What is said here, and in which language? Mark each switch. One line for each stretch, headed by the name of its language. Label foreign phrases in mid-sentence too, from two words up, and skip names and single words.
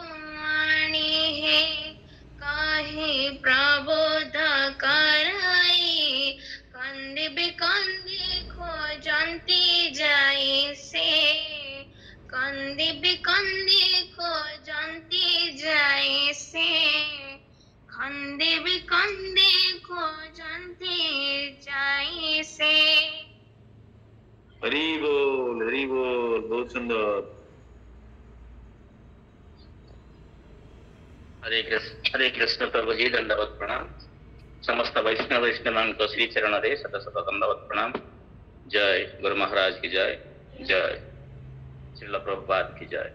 Odia: ଆଣି ହେ କହି ପ୍ରବୋଧ କରାଇ କନ୍ଦିବି କନ୍ଦି ଖୋଜନ୍ତି ଯାଇ ସେ କନ୍ଦିବି କନ୍ଦି ଖୋଜନ୍ତି ଯାଇ ସେ କନ୍ଦିବି କନ୍ଦି ଖୋଜନ୍ତି ଯାଇ ସେ
Hindi: हरि बोल बहुत सुंदर। हरे कृष्ण प्रभु जी दंडवत प्रणाम। समस्त वैष्णवान को श्री चरण रे शत शत दंडवत प्रणाम। जय गुरु महाराज की जय, जय श्रील प्रभुपाद की जय।